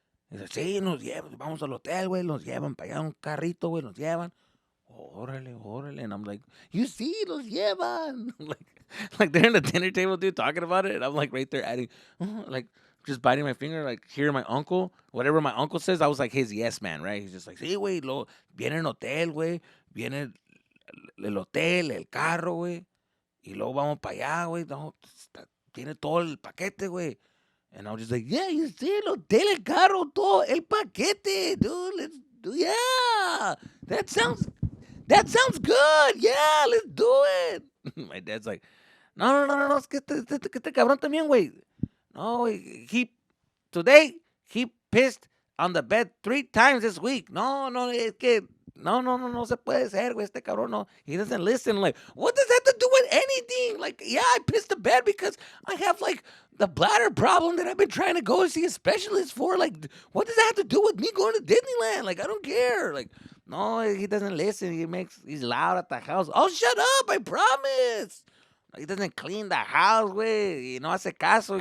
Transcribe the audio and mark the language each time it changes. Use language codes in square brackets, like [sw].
[es] Dice, sí, nos llevan, vamos al hotel, güey, nos llevan para allá un carrito, güey, nos llevan. [en] Órale. And I'm like, you see, [es] los llevan. [en] like they're in the dinner table, dude, talking about it. And I'm like right there adding, like just biting my finger, like hearing my uncle, whatever my uncle says, I was like his yes man, right? [es] He's just like, sí, güey, viene el hotel, güey, viene el hotel, el carro, güey, y luego vamos para allá, güey, no, tiene todo el paquete, güey. [en] And I was just like, yeah, you see, [es] el hotel, el carro, todo, el paquete, [en] dude, let's do, yeah, that sounds good, yeah, let's do it. My dad's like, [es] no, es que este cabrón también, güey. [en] No, he pissed on the bed 3 times this week. [es] No, es que, no se puede ser, güey, este cabrón, no. [en] He doesn't listen. Like, what does that have to do with anything? Like, yeah, I pissed the bed because I have, like, the bladder problem that I've been trying to go and see a specialist for. Like, what does that have to do with me going to Disneyland? Like, I don't care. Like, no, he doesn't listen. He's loud at the house. Oh, shut up, I promise. He doesn't clean the house, güey. [es] Y no hace caso.